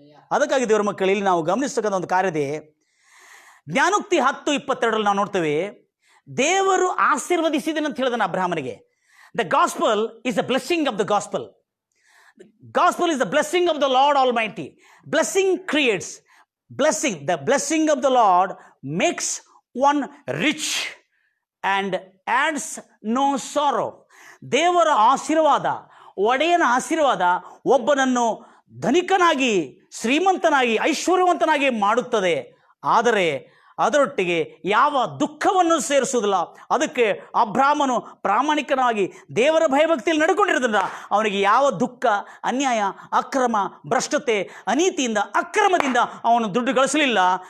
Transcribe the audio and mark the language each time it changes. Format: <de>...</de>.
<kn>ಅದಕ್ಕಾಗಿ ದೇವರ ಮಕ್ಕಳು, ಇಲ್ಲಿ ನಾವು ಗಮನಿಸ್ತಕ್ಕಂಥ ಒಂದು ಕಾರ್ಯದೇ, ಜ್ಞಾನೋಕ್ತಿ 10:22 ನಾವು ನೋಡ್ತೇವೆ, ದೇವರು ಆಶೀರ್ವದಿಸಿದನು ಅಂತ ಹೇಳಿದನು ಅಬ್ರಾಹ್ಮನಿಗೆ.</kn> <en>The gospel is the blessing of the gospel. Gospel is the blessing of the Lord almighty. Blessing creates blessing. The blessing of the Lord makes one rich and adds no sorrow.</en> <kn>ದೇವರ ಆಶೀರ್ವಾದ, ಒಡೆಯನ ಆಶೀರ್ವಾದ ಒಬ್ಬನನ್ನು ಧನಿಕನಾಗಿ, ಶ್ರೀಮಂತನಾಗಿ, ಐಶ್ವರ್ಯವಂತನಾಗಿ ಮಾಡುತ್ತದೆ. ಆದರೆ ಅದರೊಟ್ಟಿಗೆ ಯಾವ ದುಃಖವನ್ನು ಸೇರಿಸುವುದಿಲ್ಲ. ಅದಕ್ಕೆ ಅಬ್ರಾಮನು ಪ್ರಾಮಾಣಿಕನಾಗಿ ದೇವರ ಭಯಭಕ್ತಿಯಲ್ಲಿ ನಡ್ಕೊಂಡಿರೋದ್ರಿಂದ ಅವನಿಗೆ ಯಾವ ದುಃಖ, ಅನ್ಯಾಯ, ಅಕ್ರಮ, ಭ್ರಷ್ಟತೆ, ಅನೀತಿಯಿಂದ, ಅಕ್ರಮದಿಂದ ಅವನು ದುಡ್ಡು ಗಳಿಸಲಿಲ್ಲ.</kn>